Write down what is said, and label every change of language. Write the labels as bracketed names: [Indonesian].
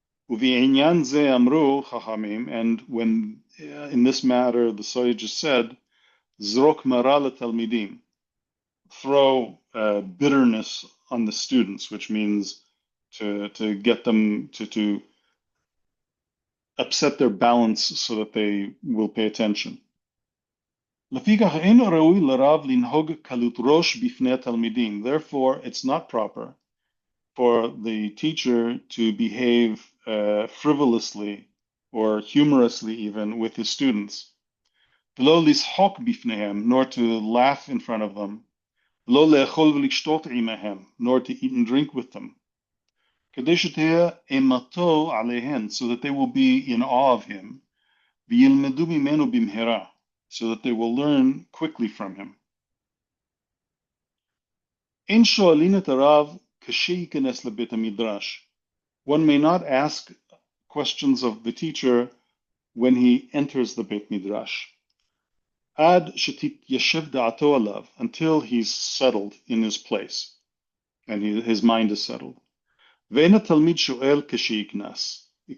[Hebrew] ובעניין זה אמרו חכמים, [English] and when in this matter the sages said, [Hebrew] זרוק מרה לתלמידים, [English] throw bitterness on the students, which means to get them to upset their balance so that they will pay attention. [Hebrew] לפיכך אינו ראוי לרב לנהוג קלות ראש בפני התלמידים. [English] Therefore, it's not proper for the teacher to behave frivolously or humorously even with his students. [Hebrew] ולא לשחוק בפניהם, [English] nor to laugh in front of them. [Hebrew] לא לאכול ולשתות עמהם, [English] nor to eat and drink with them. [Hebrew] כדי שתהיה אימתו עליהן, [English] so that they will be in awe of him, [Hebrew] וילמדו ממנו במהרה, [English] so that they will learn quickly from him. [Hebrew] אין שואלין את הרב כשייכנס לבית המדרש. [English] One may not ask questions of the teacher when he enters the Beit Midrash. [Hebrew] עד שתתיישב דעתו עליו, [English] until he's settled in his place, and his mind is settled. [Hebrew] ואין התלמיד שואל כשייכנס.